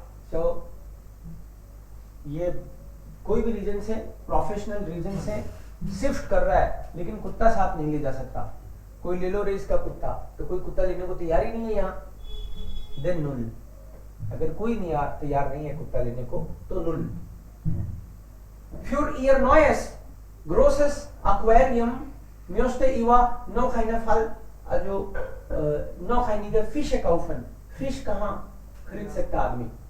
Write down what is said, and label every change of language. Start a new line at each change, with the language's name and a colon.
Hindi: So ये कोई भी रीजन से, प्रोफेशनल रीजन से शिफ्ट कर रहा है, लेकिन कुत्ता साथ नहीं ले जा सकता. कोई ले लो रेस का कुत्ता, तो कोई कुत्ता लेने को तैयार ही नहीं है यहाँ. Then null. अगर कोई नहीं तैयार नहीं है कुत्ता लेने को तो null.
German: Für ihr neues großes Aquarium möchte Iwa noch eine noch einige Fische kaufen.
Hindi: Fisch कहाँ खरीद सकता आदमी?